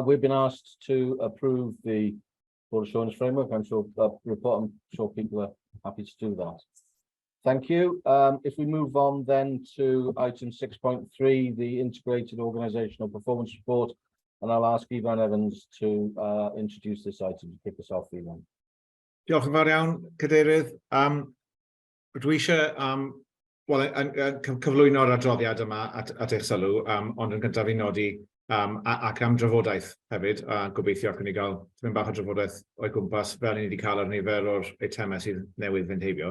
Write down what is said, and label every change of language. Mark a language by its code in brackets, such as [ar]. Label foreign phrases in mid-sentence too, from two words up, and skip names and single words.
[en] We've been asked to approve the board assurance framework. I'm sure people are happy to do that. Thank you. If we move on then to item 6.3, the integrated organisational performance report. And I'll ask Ivan Evans to introduce this item to kick us off, Ivan. [cy] Diolch yn fawr iawn, Cadeirydd. Dwi eisiau cyflwyno'r adroddiad yma at eich sylw, ond yn gyntaf i nodi ac am drafodaeth hefyd, gobeithio ac yn ei gael bach o drafodaeth o'i gwmpas fel ni wedi cael ar nifer o'r eitemau sydd newydd fynd heibio.